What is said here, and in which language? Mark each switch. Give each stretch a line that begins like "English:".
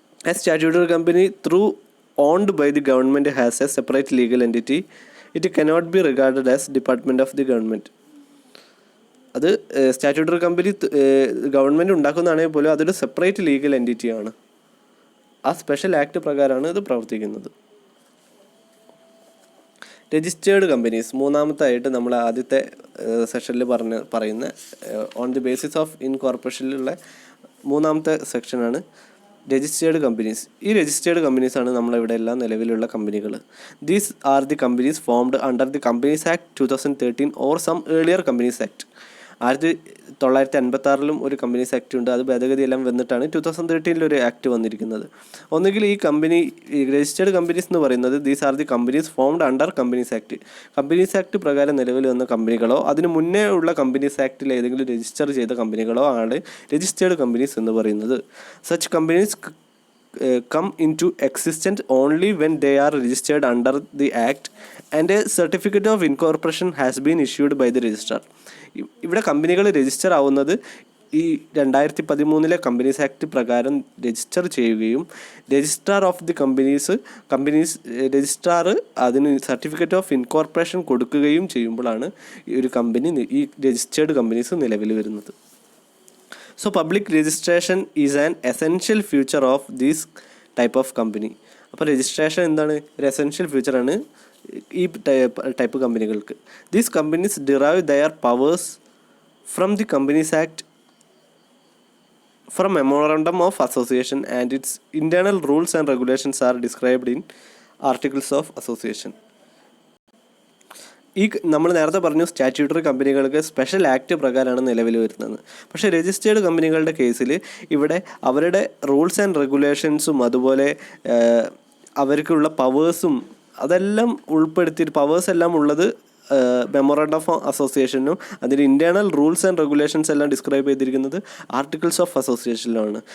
English: A statutory company through owned by the government has a separate legal entity. It cannot be regarded as department of the government.
Malayalam: അത് statutory company government ഉണ്ടാക്കുന്നതാണെങ്കിൽ പോലും അതൊരു separate legal എൻറ്റിറ്റിയാണ്. ആ special act പ്രകാരമാണ് ഇത് പ്രവർത്തിക്കുന്നത്. Registered companies മൂന്നാമത്തായിട്ട് നമ്മൾ ആദ്യത്തെ സെക്ഷനിൽ പറയുന്ന ഓൺ ദി ബേസിസ് ഓഫ് ഇൻകോർപ്പറേഷനിലുള്ള മൂന്നാമത്തെ സെക്ഷനാണ് രജിസ്റ്റേർഡ് കമ്പനീസ്. ഈ രജിസ്റ്റേർഡ് കമ്പനീസാണ് നമ്മളിവിടെ എല്ലാം നിലവിലുള്ള കമ്പനികൾ.
English: These are the companies formed under the companies act 2013 or some earlier companies act.
Malayalam: 1956 ഒരു കമ്പനീസ് ആക്ട് ഉണ്ട്. അത് ഭേദഗതിയെല്ലാം വന്നിട്ടാണ് 2013 ഒരു ആക്ട് വന്നിരിക്കുന്നത്. ഒന്നുകിൽ ഈ രജിസ്റ്റേർഡ് കമ്പനീസ് എന്ന് പറയുന്നത്
English: These are the companies formed under companies act.
Malayalam: Companies act പ്രകാരം നിലവിൽ വന്ന കമ്പനികളോ അതിന് മുന്നേ ഉള്ള കമ്പനീസ് ആക്ടിൽ ഏതെങ്കിലും രജിസ്റ്റർ ചെയ്ത കമ്പനികളോ ആണ് രജിസ്റ്റേർഡ് കമ്പനീസ് എന്ന് പറയുന്നത്.
English: Such companies come into existence only when they are registered under the act and a certificate of incorporation has been issued by the registrar.
Malayalam: ഇവിടെ കമ്പനികൾ രജിസ്റ്റർ ആവുന്നത് ഈ 2013 കമ്പനീസ് ആക്ട് പ്രകാരം രജിസ്റ്റർ ചെയ്യുകയും registrar of the companies registrar അതിന് certificate of incorporation കൊടുക്കുകയും ചെയ്യുമ്പോഴാണ് ഈ രജിസ്റ്റേർഡ് കമ്പനീസ് നിലവിൽ വരുന്നത്.
English: So public registration is an essential feature of these type of company.
Malayalam: അപ്പോൾ രജിസ്ട്രേഷൻ എന്താണ്, ഒരു എസെൻഷ്യൽ ഫീച്ചറാണ് ഈ ടൈപ്പ് കമ്പനികൾക്ക്.
English: These companies derive their powers from the companies act, from Memorandum of Association, and its internal rules and regulations are described in Articles of Association.
Malayalam: ഈ നമ്മൾ നേരത്തെ പറഞ്ഞു statutory കമ്പനികൾക്ക് സ്പെഷ്യൽ ആക്ട് പ്രകാരമാണ് നിലവിൽ വരുന്നത്. പക്ഷേ രജിസ്റ്റേർഡ് കമ്പനികളുടെ കേസിൽ ഇവിടെ അവരുടെ റൂൾസ് ആൻഡ് റെഗുലേഷൻസും അതുപോലെ അവർക്കുള്ള പവേഴ്സും അതെല്ലാം ഉൾപ്പെടുത്തിയിട്ട് പവേഴ്സ് എല്ലാം ഉള്ളത് മെമ്മോറാണ്ടം ഓഫ് അസോസിയേഷനും അതിൻ്റെ ഇൻറ്റേർണൽ റൂൾസ് ആൻഡ് റെഗുലേഷൻസ് എല്ലാം ഡിസ്ക്രൈബ് ചെയ്തിരിക്കുന്നത് ആർട്ടിക്കിൾസ് ഓഫ് അസോസിയേഷനിലാണ്.